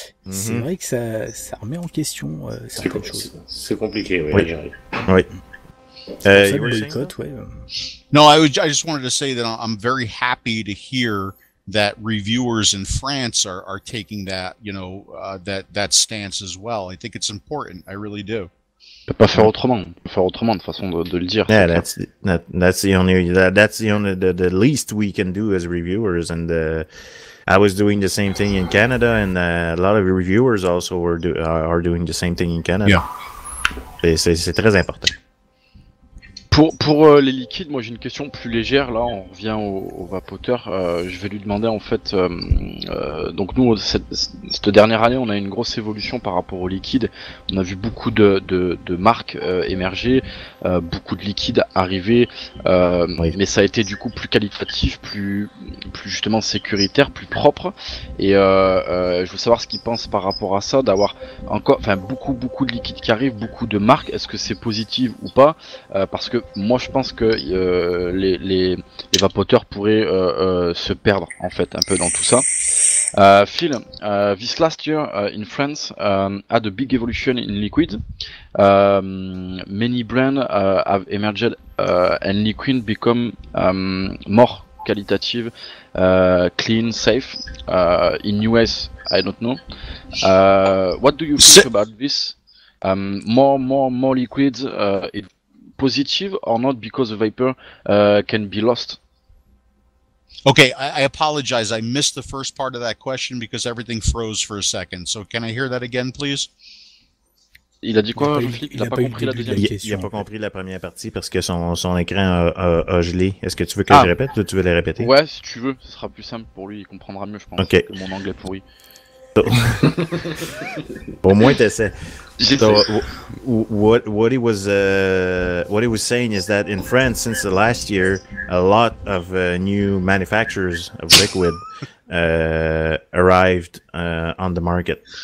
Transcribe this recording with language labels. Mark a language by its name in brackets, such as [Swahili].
[French] C'est vrai que ça remet en question certaines choses. C'est compliqué, oui. Oui. Boycott, ouais. [English] No, I just wanted to say that I'm very happy to hear that reviewers in France are taking that, that stance as well. I think it's important. I really do. [French] On peut pas faire autrement. On peut faire autrement de façon de le dire. [English] Yeah, that's the only the least we can do as reviewers. And I was doing the same thing in Canada, and a lot of reviewers also are doing the same thing in Canada. Yeah. [French] C'est très important. Pour les liquides, moi j'ai une question plus légère. Là, on revient au vapoteur. Je vais lui demander en fait. Donc nous, cette dernière année, on a une grosse évolution par rapport aux liquides. On a vu beaucoup de marques émerger, beaucoup de liquides arriver, mais ça a été du coup plus qualitatif, plus justement sécuritaire, plus propre. Et je veux savoir ce qu'il pense par rapport à ça, d'avoir beaucoup de liquides qui arrivent, beaucoup de marques. Est-ce que c'est positif ou pas? Parce que moi je pense que les vapoteurs pourraient se perdre en fait un peu dans tout ça. [English] Phil, this last year in France had a big evolution in liquid. Many brands have emerged and liquid become more qualitative, clean, safe. In US, I don't know. What do you think about this? More liquids. Positive or not, because the vapor can be lost? Okay, I apologize. I missed the first part of that question because everything froze for a second. So can I hear that again, please? [French] Il a dit quoi, Jean-Philippe? Il a pas compris la deuxième question. Il a pas compris la première partie parce que son écran a gelé. Est-ce que tu veux que je répète ou tu veux le répéter? Ouais, si tu veux, ce sera plus simple pour lui. Il comprendra mieux, je pense, que mon anglais pourri. Au moins t'essaies. [English] So what he was saying is that in France, since the last year, a lot of new manufacturers of liquid arrived on the market.